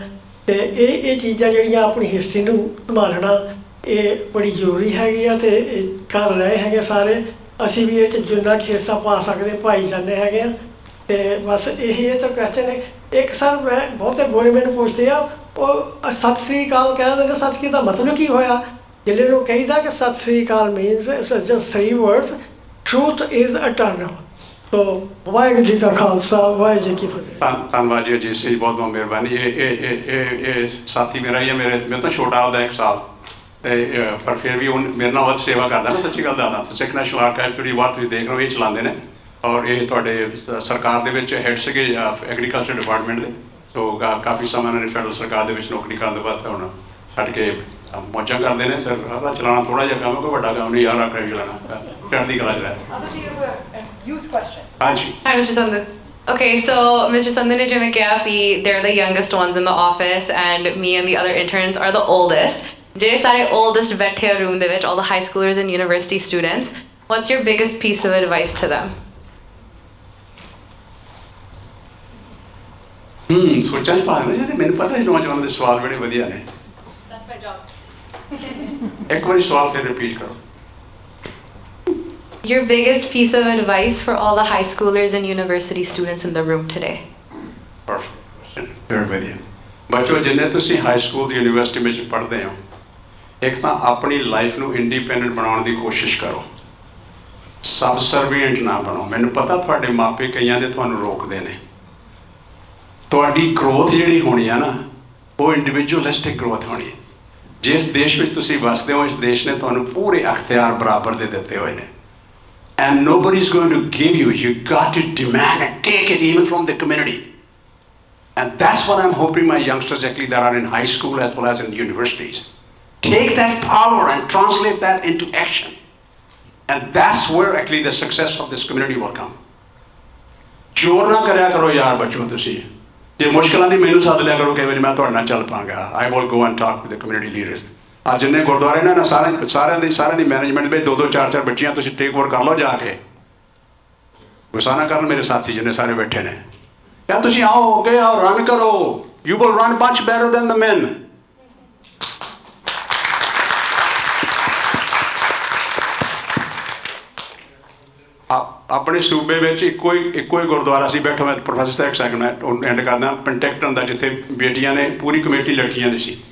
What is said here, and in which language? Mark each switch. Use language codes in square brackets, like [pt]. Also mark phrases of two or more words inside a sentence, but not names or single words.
[pa] ਅਤੇ ਇਹ ਚੀਜ਼ਾਂ ਜਿਹੜੀਆਂ ਆਪਣੀ ਹਿਸਟਰੀ ਨੂੰ ਸੰਭਾਲਣਾ ਇਹ ਬੜੀ ਜ਼ਰੂਰੀ ਹੈਗੀ ਆ, ਅਤੇ ਇਹ ਕਰ ਰਹੇ ਹੈਗੇ ਸਾਰੇ। ਅਸੀਂ ਵੀ ਇਹ 'ਚ ਜਿੰਨਾ ਕੁ ਹਿੱਸਾ ਪਾ ਸਕਦੇ ਪਾਈ ਜਾਂਦੇ ਹੈਗੇ ਆ। ਅਤੇ ਬਸ ਇਹੀ ਇਹ ਤਾਂ ਕੁਐਸਚਨ ਹੈ। ਇੱਕ ਸਰ ਮੈਂ ਬਹੁਤੇ ਗੋਰੇ ਮੈਨੂੰ ਪੁੱਛਦੇ ਆ, ਉਹ ਸਤਿ ਸ੍ਰੀ ਅਕਾਲ ਕਹਿੰਦੇ ਨੇ, ਸਤਿ ਕੀ ਦਾ ਮਤਲਬ ਕੀ ਹੋਇਆ? ਜਿਹੜੇ ਨੂੰ ਕਹੀਦਾ ਕਿ ਸਤਿ ਸ੍ਰੀ ਅਕਾਲ [en] means just 3 words, truth is eternal. [pa] ਤੋ ਵਾਹਿਗੁਰੂ ਜੀ ਕਾ ਖਾਲਸਾ, ਵਾਹਿਗੁਰੂ ਜੀ ਕੀ ਫਤਿਹ। ਧੰਨਵਾਦ ਜੀ ਅਜੀਤ ਸਿੰਘ ਜੀ, ਬਹੁਤ ਬਹੁਤ ਮਿਹਰਬਾਨੀ। ਇਹ ਸਾਥੀ ਮੇਰਾ ਹੀ ਹੈ, ਮੇਰੇ ਤੋਂ ਛੋਟਾ ਉਹਦਾ 1 ਸਾਲ, ਅਤੇ ਪਰ ਫਿਰ ਵੀ ਉਹ ਮੇਰੇ ਨਾਲ ਵੱਧ ਸੇਵਾ ਕਰਦਾ ਨਾ। ਸੱਚੀ ਗੱਲ ਦੱਸਦਾ, ਸਿੱਖ ਨੈਸ਼ਨਲ ਆਰਕਾਈਵ ਥੋੜ੍ਹੀ ਬਹੁਤ ਤੁਸੀਂ ਦੇਖ ਰਹੇ ਹੋ ਇਹ ਚਲਾਉਂਦੇ ਨੇ, ਔਰ ਇਹ ਤੁਹਾਡੇ ਸਰਕਾਰ ਦੇ ਵਿੱਚ ਹੈਡ ਸੀਗੇ [en] agriculture department [pa] ਦੇ। ਸੋ ਕਾਫੀ ਸਮਾਂ ਇਹਨਾਂ ਨੇ ਫੈਡਰਲ ਸਰਕਾਰ ਦੇ ਵਿੱਚ ਨੌਕਰੀ ਕਰਨ ਤੋਂ ਬਾਅਦ ਹੁਣ ਛੱਡ ਕੇ ਮੌਜਾਂ ਕਰਦੇ ਨੇ। ਸਰ ਇਹਦਾ ਚਲਾਉਣਾ ਥੋੜ੍ਹਾ ਜਿਹਾ ਕੰਮ ਹੈ, ਕੋਈ ਵੱਡਾ ਕੰਮ ਨਹੀਂ ਯਾਰ ਆਰਕਾਈਵ ਚਲਾਉਣਾ, ਚੜ੍ਹਦੀ ਕਲਾ 'ਚ ਰਹਿ। ਹਾਂਜੀ। [en] Hi, Mr. Sandhu. Okay, so Mr. [pa] Sandhu ne ਜਿਵੇਂ ਕਿਹਾ ਵੀ [en] they're the youngest ones in the office and me and the other interns are the oldest. [pa] ਜਿਹੜੇ ਸਾਰੇ oldest ਬੈਠੇ ਆ room ਦੇ ਵਿੱਚ, [en] all the high schoolers and university students, what's your biggest piece of advice to them? [pa] ਸੋਚਾਂ 'ਚ ਪਾ ਲੈਣਾ ਜੀ, ਮੈਨੂੰ ਪਤਾ ਹੈ ਨੌਜਵਾਨਾਂ ਦੇ ਸਵਾਲ ਬੜੇ ਵਧੀਆ ਨੇ। [en] That's my job. [pa] ਇੱਕ ਵਾਰੀ ਸਵਾਲ ਫਿਰ ਰਿਪੀਟ ਕਰੋ। [en] Your biggest piece of advice for all the high schoolers and university students in the room today? Perfect question. Very ਵਧੀਆ। [pa] ਬੱਚੋ ਜਿੰਨੇ ਤੁਸੀਂ [en] high school [pa] ਤੇ ਯੂਨੀਵਰਸਿਟੀ ਵਿੱਚ ਪੜ੍ਹਦੇ ਹੋ, ਇੱਕ ਤਾਂ ਆਪਣੀ ਲਾਈਫ ਨੂੰ ਇੰਡੀਪੈਂਡੈਂਟ ਬਣਾਉਣ ਦੀ ਕੋਸ਼ਿਸ਼ ਕਰੋ, ਸਬ ਸਰਵੀਐਂਟ ਨਾ ਬਣੋ। ਮੈਨੂੰ ਪਤਾ ਤੁਹਾਡੇ ਮਾਪੇ ਕਈਆਂ ਦੇ ਤੁਹਾਨੂੰ ਰੋਕਦੇ ਨੇ। ਤੁਹਾਡੀ ਗਰੋਥ ਜਿਹੜੀ ਹੋਣੀ ਆ ਨਾ, ਉਹ [en] individualistic growth [pa] ਹੋਣੀ। ਜਿਸ ਦੇਸ਼ ਵਿੱਚ ਤੁਸੀਂ ਵਸਦੇ ਹੋ, ਇਸ ਦੇਸ਼ ਨੇ ਤੁਹਾਨੂੰ ਪੂਰੇ ਅਖਤਿਆਰ ਬਰਾਬਰ ਦੇ ਦਿੱਤੇ ਹੋਏ ਨੇ। [en] And nobody is going to give you. You got to demand and take it even from the community. And that's what I'm hoping my youngsters actually that are in high school as well as in universities take that power and translate that into action. And that's where actually the success of this community will come. [pa] ਜ਼ੋਰ ਨਾ ਕਰਿਆ ਕਰੋ ਯਾਰ ਬੱਚੋ, ਤੁਸੀਂ ਜੇ ਮੁਸ਼ਕਿਲਾਂ ਦੀ ਮੈਨੂੰ ਸੱਦ ਲਿਆ ਕਰੋ, ਕਈ ਵਾਰੀ ਮੈਂ ਤੁਹਾਡੇ ਨਾਲ ਚੱਲ ਪਾਂਗਾ। [en] I will go and talk with the community leaders. [pa] ਅੱਜ ਜਿੰਨੇ ਗੁਰਦੁਆਰੇ ਨੇ ਨਾ, ਸਾਰਿਆਂ ਦੀ ਮੈਨੇਜਮੈਂਟ ਵਿੱਚ 2-2 4-4 ਬੱਚੀਆਂ ਤੁਸੀਂ [en] take over [pa] ਕਰ ਲਓ ਜਾ ਕੇ। ਗੁੱਸਾ ਨਾ ਕਰਨ ਮੇਰੇ ਸਾਥੀ ਜਿੰਨੇ ਸਾਰੇ ਬੈਠੇ ਨੇ, ਯਾਰ ਤੁਸੀਂ ਆਓ ਅੱਗੇ ਆਓ, ਰਨ ਕਰੋ। [en] You will run much better than the men. [pa] ਆਪਣੇ ਸੂਬੇ ਵਿੱਚ ਇੱਕੋ ਹੀ ਗੁਰਦੁਆਰਾ ਸੀ। ਬੈਠੋ, ਮੈਂ ਪ੍ਰੋਫੈਸਰ ਸਾਹਿਬ ਸੈਕਿੰਡ ਮੈਂ ਐਂਡ ਕਰਦਾ। ਪੈਂਟੈਕਟਨ ਦਾ, ਜਿੱਥੇ ਬੇਟੀਆਂ ਨੇ ਪੂਰੀ ਕਮੇਟੀ ਲੜਕੀਆਂ ਦੀ ਸੀ।